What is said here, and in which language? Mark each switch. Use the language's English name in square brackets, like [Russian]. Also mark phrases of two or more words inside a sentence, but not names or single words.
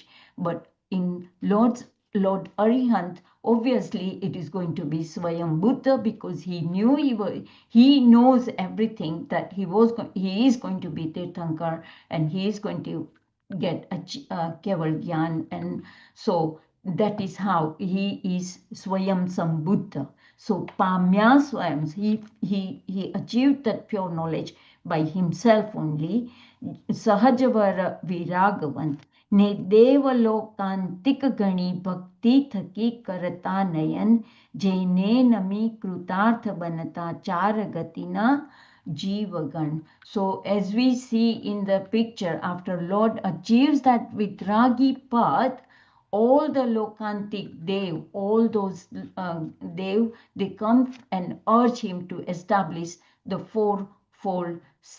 [English] But in Lord Arihant, obviously it is going to be Swayam Buddha, because he knew he knows everything, that he is going to be Tirthankar, and he is going to get Keval Gyan, and so that is how he is Swayam Sambuddha. So Pamya Swayam, he achieved that pure knowledge by himself only. [Gujarati] સહજવર વિરાગવંત, ને દેવલોકાંતિક ગણી ભક્તિ થકી કરતા નયન, જઈને નમી કૃતાર્થ બનતા ચારગતિના જીવગણ. [English] So as we see in the picture, after Lord achieves that Vitragi path, all the Lokantik Dev, all those Dev, they come and urge him to establish the fourfold Sangh.